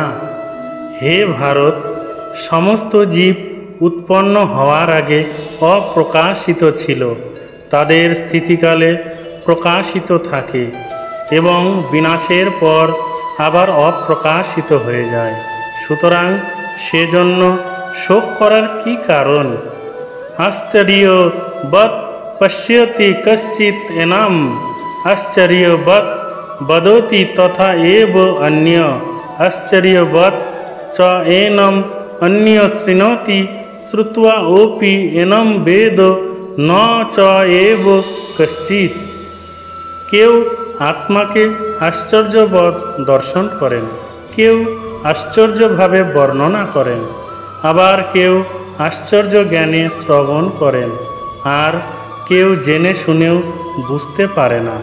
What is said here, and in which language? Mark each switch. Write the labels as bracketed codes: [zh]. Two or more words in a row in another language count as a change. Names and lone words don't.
[bn] হে ভারত, সমস্ত জীব উৎপন্ন হওয়ার আগে অপ্রকাশিত ছিল, তাদের স্থিতিকালে প্রকাশিত থাকে এবং বিনাশের পর আবার অপ্রকাশিত হয়ে যায়। সুতরাং সেজন্য শোক করার কি কারণ? [sa] आश्चर्यवत् पश्यति कश्चित् एनम् आश्चर्यवत् वदति तथा एव अन्य आश्चर्यवत् च एनम् अन्य शृणोति श्रुत्वा अपि एनम् वेद न च एव कश्चित्। [bn] কেউ আত্মাকে আশ্চর্যবৎ দর্শন করেন, কেউ আশ্চর্যভাবে বর্ণনা করেন, আবার কেউ আশ্চর্য জ্ঞানে শ্রবণ করেন, আর কেউ জেনে শুনেও বুঝতে পারে না।